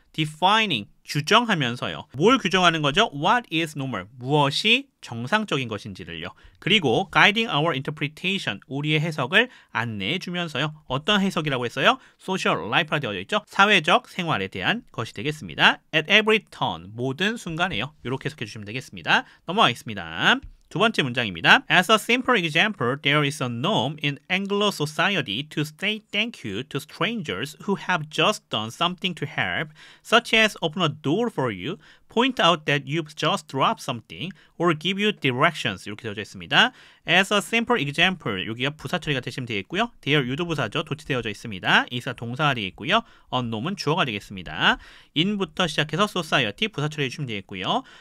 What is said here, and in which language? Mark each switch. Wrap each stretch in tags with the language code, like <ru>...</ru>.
<ko>defining, 규정하면서요. 뭘 규정하는 거죠?</ko> <en>What is normal?</en> <ko>무엇이 정상적인 것인지를요. 그리고</ko> <en>guiding our interpretation,</en> <ko>우리의 해석을 안내해 주면서요. 어떤 해석이라고 했어요? social life라 되어 있죠. 사회적 생활에 대한 것이 되겠습니다.</ko> <en>at every turn,</en> <ko>모든 순간에요. 이렇게 해석해 주시면 되겠습니다. 넘어가겠습니다. 두 번째 문장입니다.</ko> <en>As a simple example, there is a norm in Anglo society to say thank you to strangers who have just done something to help, such as open a door for you, point out that you've just dropped something, or give you directions.</en> <ko>이렇게 되어져 있습니다.</ko> <en>As a simple example,</en> <ko>여기가 부사 처리가 되시면 되겠고요. there 유도부사죠. 도치되어져 있습니다. 이사 동사가 되겠고요. on 놈은 주어가 되겠습니다. in부터 시작해서 society 부사 처리해 주시면 되겠고요.</ko>